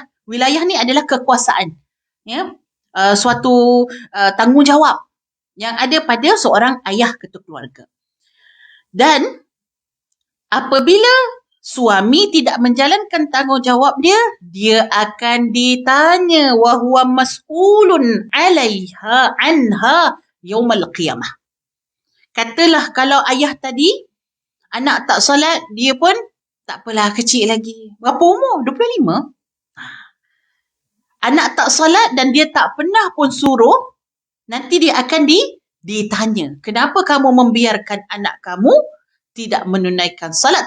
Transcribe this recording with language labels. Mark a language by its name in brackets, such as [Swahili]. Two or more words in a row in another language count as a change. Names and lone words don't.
[Malay] Wilayah ni adalah kekuasaan. Ya. Suatu tanggungjawab yang ada pada seorang ayah ketua keluarga. Dan apabila suami tidak menjalankan tanggungjawab dia, dia akan ditanya [Arabic] وهو مسؤول عليها عنها يوم القيامة. [Malay] Katalah kalau ayah tadi anak tak solat, dia pun tak apalah, kecil lagi. Berapa umur? 25. Anak tak solat dan dia tak pernah pun suruh, nanti dia akan ditanya, kenapa kamu membiarkan anak kamu tidak menunaikan salat?